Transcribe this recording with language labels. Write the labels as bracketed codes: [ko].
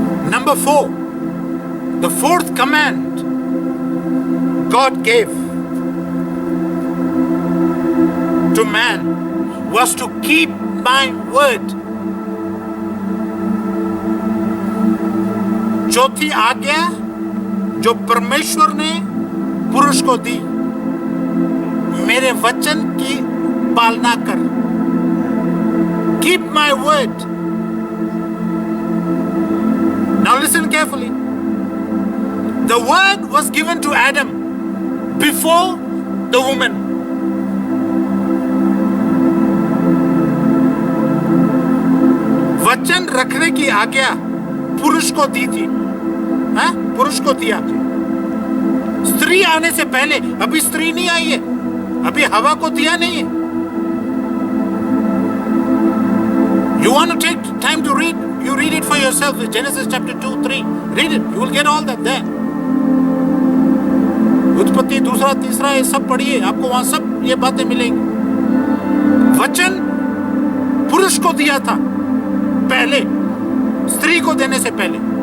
[en] Number 4, the fourth command God gave to man was to keep my word. [hi] चौथी आज्ञा जो परमेश्वर ने पुरुष को दी, मेरे वचन की पालना कर। [en] Keep my word. Now listen carefully. The word was given to Adam before the woman. [hi] वचन रखने की आज्ञा पुरुष को दी थी। हाँ? पुरुष को दिया। स्त्री आने से पहले, अभी स्त्री नहीं आई है, अभी हवा को दिया नहीं है। [en] You want to take time to read? You read it for yourself. Genesis chapter 2, 3. Read it. You will get all that there. [hi] उत्पत्ति 2, 3 ये सब पढ़िए, आपको वहां सब ये बातें मिलेंगी। वचन पुरुष को दिया था पहले, स्त्री को देने से पहले।